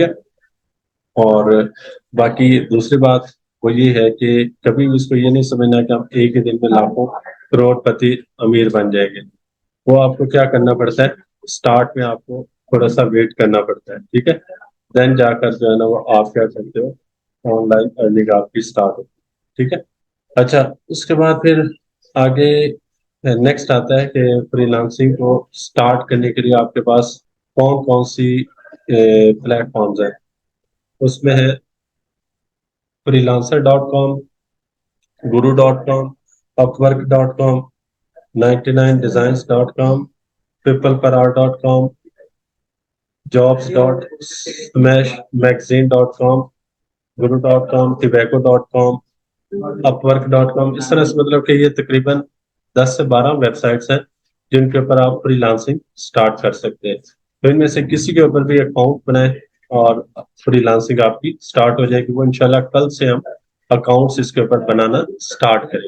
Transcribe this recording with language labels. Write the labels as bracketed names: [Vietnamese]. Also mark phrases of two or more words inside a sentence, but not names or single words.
[Urdu] اور باقی دوسری بات وہ یہ ہے کہ کبھی بھی اس کو یہ نہیں سمجھنا کہ ہم ایک ہی دن میں لاکھوں کروڑ پتی امیر بن جائیں گے، وہ آپ کو کیا کرنا پڑتا ہے، اسٹارٹ میں آپ کو تھوڑا سا ویٹ کرنا پڑتا ہے، ٹھیک ہے، دین جا کر جو ہے نا وہ آپ کیا کرتے ہو، [English] online earning [Urdu] آپ کی اسٹارٹ ہوتی ہے، ٹھیک ہے۔ اچھا، اس کے بعد پھر آگے نیکسٹ آتا ہے کہ فری لانسنگ کو اسٹارٹ کرنے کے لیے آپ کے پاس کون کون سی پلیٹ فارمز ہیں۔ اس میں ہے freelancer.com، guru.com، upwork.com، 99designs.com، peopleparar.com، jobs.smashmagazine.com، guru.com، tobacco.com، upwork.com، اس طرح سے مطلب کہ یہ تقریباً 10 سے 12 ویب سائٹس ہیں جن کے اوپر آپ فری لانسنگ اسٹارٹ کر سکتے ہیں۔ تو ان میں سے کسی کے اوپر بھی اکاؤنٹ بنائیں، اور فری لانسنگ آپ کی اسٹارٹ ہو جائے گی. وہ انشاءاللہ کل سے ہم اکاؤنٹس اس کے اوپر بنانا اسٹارٹ کریں.